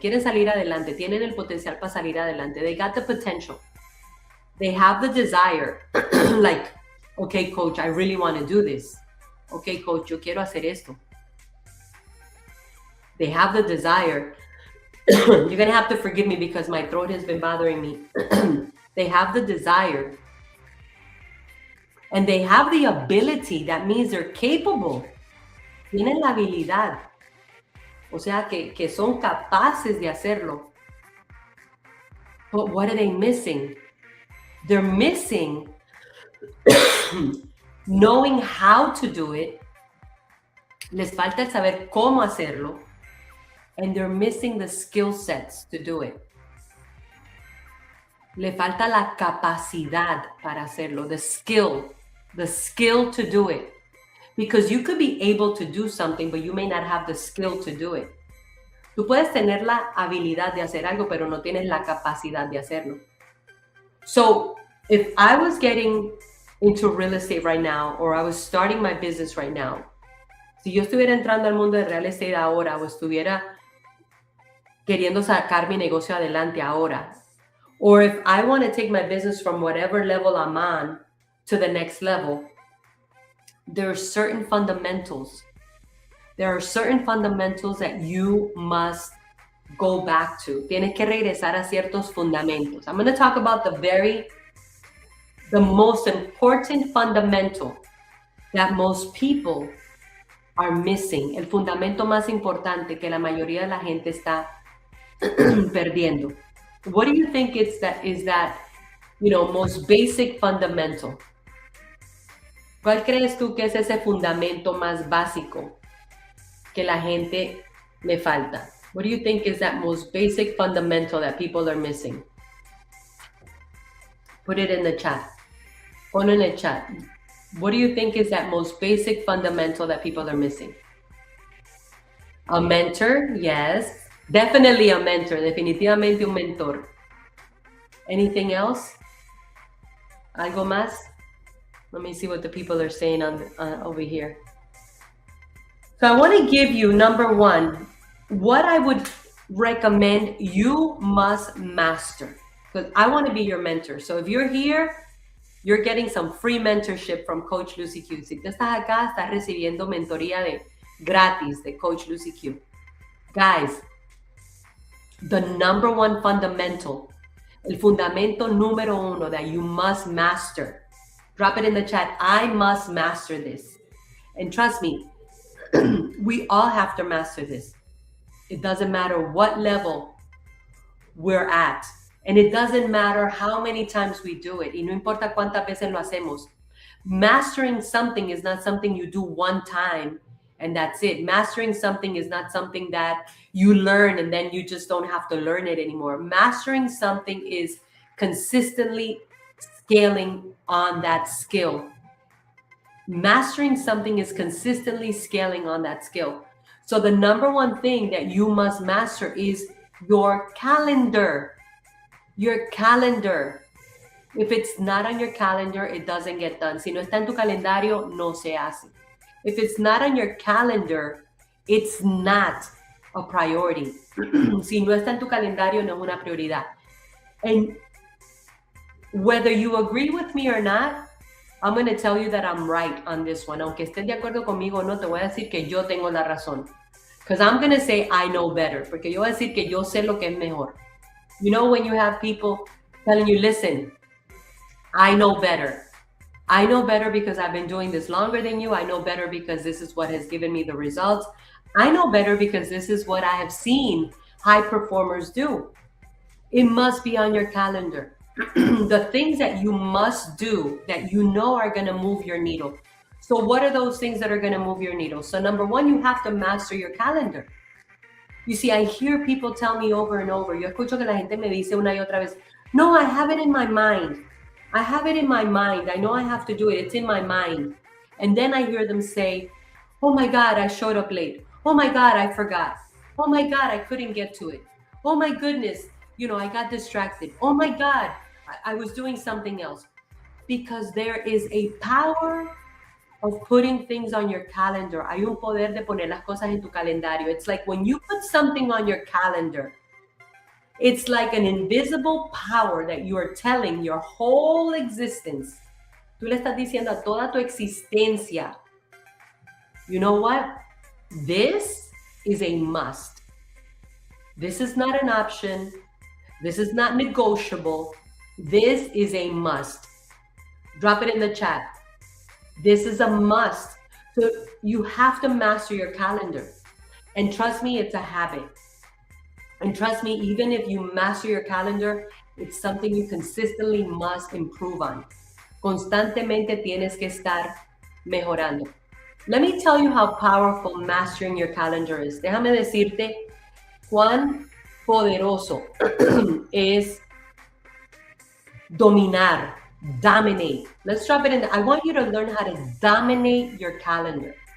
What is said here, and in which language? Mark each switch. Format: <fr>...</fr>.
<es>Quieren salir adelante. Tienen el potencial para salir adelante.</es> <en>They got the potential. They have the desire. Like, okay, coach, I really want to do this.</en> <es>Okay, coach, yo quiero hacer esto.</es> <en>They have the desire. You're going to have to forgive me because my throat has been bothering me. They have the desire. And they have the ability. That means they're capable.</en> <es>Tienen la habilidad. O sea, que son capaces de hacerlo.</es> <en>But what are they missing? They're missing knowing how to do it.</en> <es>Les falta el saber cómo hacerlo.</es> <en>And they're missing the skill sets to do it.</en> <es>Le falta la capacidad para hacerlo,</es> <en>the skill to do it. Because you could be able to do something, but you may not have the skill to do it.</en> <es>Tú puedes tener la habilidad de hacer algo, pero no tienes la capacidad de hacerlo.</es> <en>So if I was getting into real estate right now, or I was starting my business right now,</en> <es>si yo estuviera entrando al mundo de real estate ahora, o estuviera queriendo sacar mi negocio adelante ahora,</es> <en>or if I want to take my business from whatever level I'm on to the next level, there are certain fundamentals. There are certain fundamentals that you must go back to.</en> <es>Tienes que regresar a ciertos fundamentos.</es> <en>I'm going to talk about the most important fundamental that most people are missing.</en> <es>El fundamento más importante que la mayoría de la gente está perdiendo.</es> <en>What do you think is that most basic fundamental?</en> <es>¿Cuál crees tú que es ese fundamento más básico que la gente le falta?</es> <en>What do you think is that most basic fundamental that people are missing? Put it in the chat.</en> <es>Pon en el chat.</es> <en>What do you think is that most basic fundamental that people are missing? A mentor, yes. Definitely a mentor.</en> <es>Definitivamente un mentor.</es> <en>Anything else?</en> <es>¿Algo más?</es> <en>Let me see what the people are saying on over here. So I want to give you, number one, what I would recommend you must master. Because I want to be your mentor. So if you're here, you're getting some free mentorship from Coach Lucy Q.</en> <es>Si tú estás acá, estás recibiendo mentoría gratis de Coach Lucy Q.</es> <en>Guys, the number one fundamental,</en> <es>el fundamento número uno</es> <en>that you must master. Drop it in the chat. I must master this. And trust me, we all have to master this. It doesn't matter what level we're at. And it doesn't matter how many times we do it.</en> <es>Y no importa cuántas veces lo hacemos.</es> <en>Mastering something is not something you do one time and that's it. Mastering something is not something that you learn and then you just don't have to learn it anymore. Mastering something is consistently scaling on that skill. Mastering something is consistently scaling on that skill. So the number one thing that you must master is your calendar. Your calendar. If it's not on your calendar, it doesn't get done.</en> <es>Si no está en tu calendario, no se hace.</es> <en>If it's not on your calendar, it's not a priority.</en> <es>Si no está en tu calendario, no es una prioridad.</es> <en>And whether you agree with me or not, I'm going to tell you that I'm right on this one.</en> <es>Aunque estés de acuerdo conmigo o no, te voy a decir que yo tengo la razón.</es> <en>Because I'm going to say I know better.</en> <es>Porque yo voy a decir que yo sé lo que es mejor.</es> <en>You know when you have people telling you, listen, I know better. I know better because I've been doing this longer than you. I know better because this is what has given me the results. I know better because this is what I have seen high performers do. It must be on your calendar. The things that you must do that you know are going to move your needle. So what are those things that are going to move your needle? So number one, you have to master your calendar. You see, I hear people tell me over and over.</en> <es>Yo escucho que la gente me dice una y otra vez, no,</es> <en>I have it in my mind. I have it in my mind. I know I have to do it. It's in my mind. And then I hear them say, oh my God, I showed up late. Oh my God, I forgot. Oh my God, I couldn't get to it. Oh my goodness, I got distracted. Oh my God, I was doing something else. Because there is a power of putting things on your calendar.</en> <es>Hay un poder de poner las cosas en tu calendario.</es> <en>It's like when you put something on your calendar, it's like an invisible power that you are telling your whole existence.</en> <es>Tú le estás diciendo a toda tu existencia,</es> <en>you know what? This is a must. This is not an option. This is not negotiable. This is a must. Drop it in the chat. This is a must. So you have to master your calendar. And trust me, it's a habit. And trust me, even if you master your calendar, it's something you consistently must improve on.</en> <es>Constantemente tienes que estar mejorando.</es> <en>Let me tell you how powerful mastering your calendar is.</en> <es>Déjame decirte cuán poderoso es dominar, dominate.</es> <en>Let's drop it in. I want you to learn how to dominate your calendar.</en>